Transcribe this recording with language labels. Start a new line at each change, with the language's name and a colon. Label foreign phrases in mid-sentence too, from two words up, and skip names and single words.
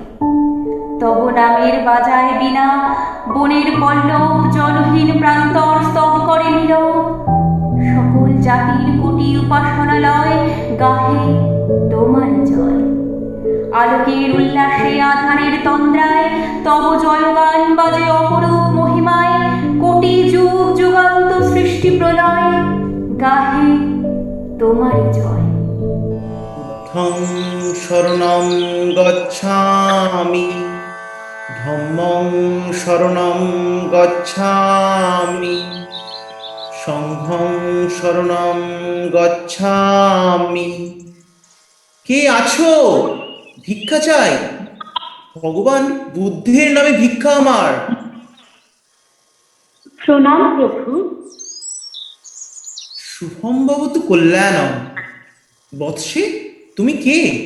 Bangla: তব নামের বাজায় বিনা বনের পল্লব জলহীন প্রান্তর স্তব করে নীরব, সকল জাতির কোটি উপাসনালয় গাহে তোমার জয়। আলোকের উল্লাসে আধারের তন্দ্রায় তব জয়গান বাজে অপরূপ মহিমায়, কোটি যুগ যুগান্ত সৃষ্টি প্রলয় গাহে তোমার জয়।
Pali: বুদ্ধং শরণং গচ্ছামি, ধম্মং শরণং গচ্ছামি, সংঘং শরণং গচ্ছামি।
Bangla: কে আছো? ভিক্ষা চাই। ভগবান বুদ্ধের নামে ভিক্ষা আমার। প্রণাম প্রভু।
Sanskrit: শুভম ভবতু কল্যাণম।
Bangla: বৎসে, তুমি কে?